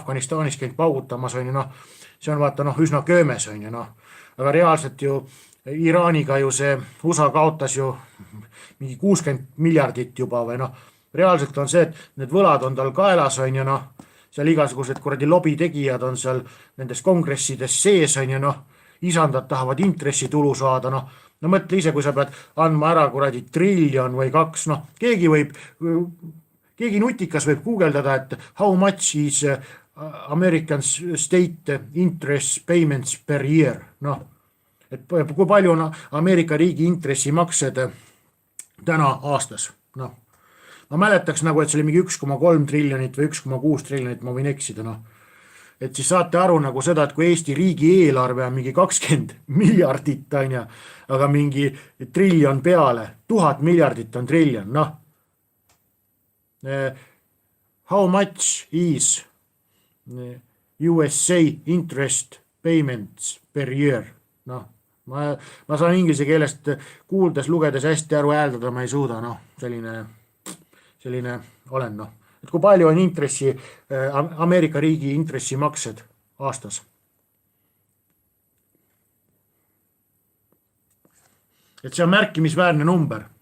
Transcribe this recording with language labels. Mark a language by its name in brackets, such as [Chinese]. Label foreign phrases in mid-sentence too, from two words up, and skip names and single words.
[Estonian] Afganistanis käinud paugutamas, see on vaata üsna köömes, aga reaalselt ju Iraaniga ju see USA kaotas ju mingi 60 miljardit juba või reaalselt on see, et need võlad on tal kaelas, seal igasugused kuradi lobitegijad on seal nendes kongressides sees, isandad tahavad intressitulu saada, mõtle ise, kui sa pead andma ära kuradi triljon või 2, keegi nutikas võib guugeldada, et [English] how much is American state interest payments per year, [Estonian] et kui palju on Ameerika riigi intressimaksed täna aastas, ma mäletaks nagu, et see oli mingi 1,3 triljonit või 1,6 triljonit, ma võin eksida, et siis saate aru nagu seda, et kui Eesti riigi eelarve on mingi 20 miljardit, on ju, aga mingi triljon peale, 1000 miljardit on triljon, noh. [English] How much is USA interest payments per year? [Estonian] Noh, ma saan inglise keelest kuuldes, lugedes hästi aru, hääldada ma ei suuda, noh, selline olen, noh. Et kui palju on intressi, Ameerika riigi intressimaksed aastas? Et see on märkimisväärne number.